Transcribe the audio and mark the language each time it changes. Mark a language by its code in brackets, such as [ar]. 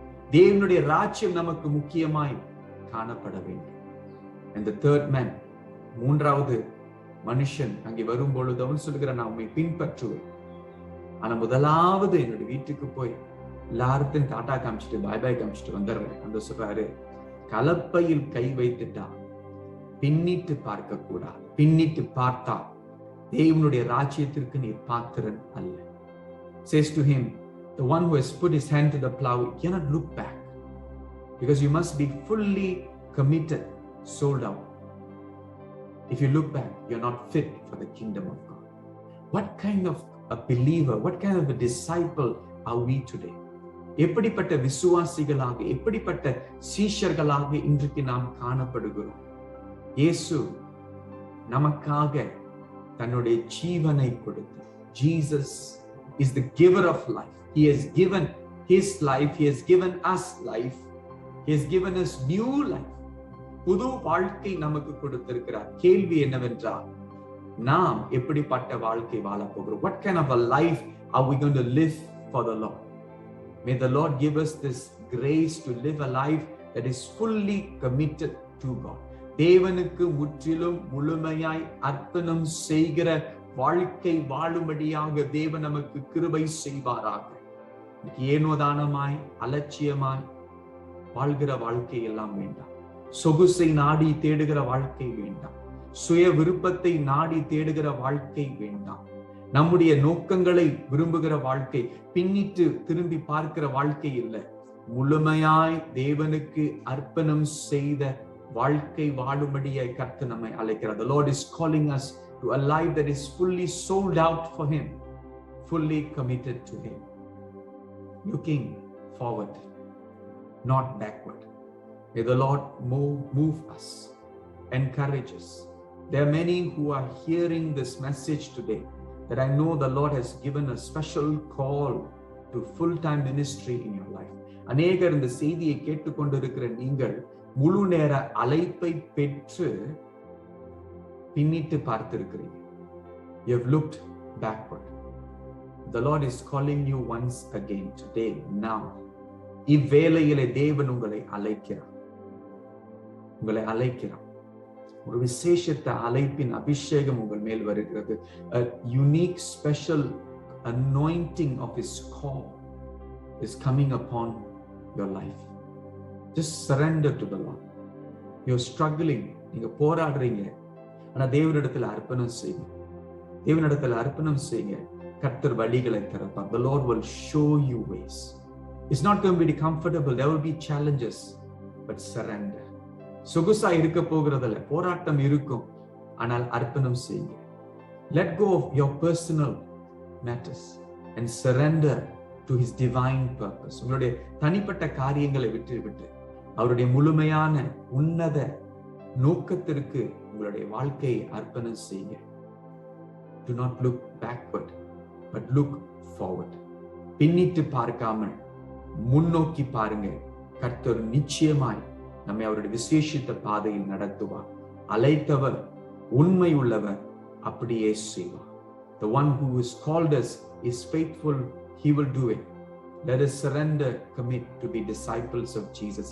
[ta] தேவனுடைய ராஜ்யம் நமக்கு முக்கியமாய் காணப்பட வேண்டும். [en] And the third man, [ta] மூன்றாவது மனுஷன் அங்கே வரும் பொழுது அவன் சொல்லுகிறான், "நான் உம்மை பின்பற்றுவேன்." ஆனா முதலாவது என்னுடைய வீட்டுக்கு போய் எல்லாருக்கும் டாட்டா காமிச்சிட்டு பாய் பாய் காமிச்சிட்டு வந்துடுறேன். அந்த சொல்றாரு, கலப்பையில் கை வைத்துட்டா பின்னிட்டு பார்க்க கூடாது. பின்னிட்டு பார்த்தா தேவனுடைய ராஜ்யத்திற்கு நீ பாத்திரன் அல்ல. [en] Says to him, the one who has put his hand to the plow cannot look back, because you must be fully committed, sold out. If you look back, you're not fit for the kingdom of God. What kind of a believer, what kind of a disciple are we today? [ta] எப்படிப்பட்ட விசுவாசிகளாக, எப்படிப்பட்ட சீஷர்களாக இன்றைக்கு நாம் காணப்படுகிறோம்? இயேசு நமக்காக தன்னுடைய ஜீவனை கொடுத்தார். [en] Jesus is the giver of life. He has given his life. He has given us life. He has given us new life. [ta] புது வாழ்க்கை நமக்கு கொடுத்திருக்கிறார். கேள்வி என்னவென்றால், நாம் எப்படிப்பட்ட வாழ்க்கை வாழ போகிறோம்? [en] What kind of a life are we going to live for the Lord? May the Lord give us this grace to live a life that is fully committed to God. [ta] தேவனுக்கு முற்றிலும் முழுமையாய் அர்ப்பணம் செய்கிற வாழ்க்கை வாழும்படியாக தேவன் நமக்கு கிருபை செய்வாராக. ஏனோதானமாய் அலட்சியமாய் வாழ்கிற வாழ்க்கை எல்லாம் வேண்டாம். சொகுசை நாடி தேடுகிற வாழ்க்கை வேண்டாம். சுய விருப்பத்தை நாடி தேடுகிற வாழ்க்கை வேண்டாம். நம்முடைய நோக்கங்களை விரும்புகிற வாழ்க்கை, பின்னிட்டு திரும்பி பார்க்கிற வாழ்க்கை இல்லை. முழுமையாய் தேவனுக்கு அர்ப்பணம் செய்த வாழ்க்கை வாழும்படியாய் கர்த்தர் நம்மை அழைக்கிறார். [en] The Lord is calling us to a life that is fully sold out for him, fully committed to him, looking forward, not backward. May the Lord move us, encourage us. There are many who are hearing this message today that I know the Lord has given a special call to full-time ministry in your life. [ta] அநேகர் இந்த செய்தியை கேட்டுக்கொண்டிருக்கிற நீங்கள் முழு நேர அழைப்பை பெற்று பின்னிட்டு பார்த்திருக்கிறீங்க. [en] You have looked backward. The Lord is calling you once again today, now. [ta] இவ்வேளையிலே தேவன் உங்களை அழைக்கிறார். ஒரு விசேஷத்த அழைப்பின் அபிஷேகம் உங்கள் மேல் வருகிறது. [en] A unique special anointing of his call is coming upon your life. Just surrender to the Lord. You're struggling, [ta] நீங்க போராடுறீங்க. ஆனா தேவனிடத்தில் அர்ப்பணம் செய்யுங்க. தேவனிடத்தில் அர்ப்பணம் செய்யுங்க. கர்த்தர் வழிகளை திறப்பார். [en] The Lord will show you ways. It's not going to be comfortable. There will be challenges, but surrender. [ta] சொகுசா இருக்க போகிறதில்ல, போராட்டம் இருக்கும். ஆனால் அர்ப்பணம் செய்யுங்க. [en] Let go of your personal matters and surrender to his divine purpose. [ta] உங்களுடைய தனிப்பட்ட காரியங்களை விட்டு அவருடைய முழுமையான உன்னத நோக்கத்திற்கு உங்களுடைய வாழ்க்கையை அர்ப்பணம் செய்யுங்க. [en] Do not look backward, but look forward. [ta] பின்னிட்டு பார்க்காமல் முன்னோக்கி பாருங்க. கர்த்தர் நிச்சயமாய் நம்மை அவருடைய விசேஷித்த பாதையில் நடத்துவார். அழைத்தவர் உண்மை உள்ளவர், அப்படியே செய்வார். [en] The one who has called us is faithful. He will do it. Let us surrender, commit to be disciples of Jesus.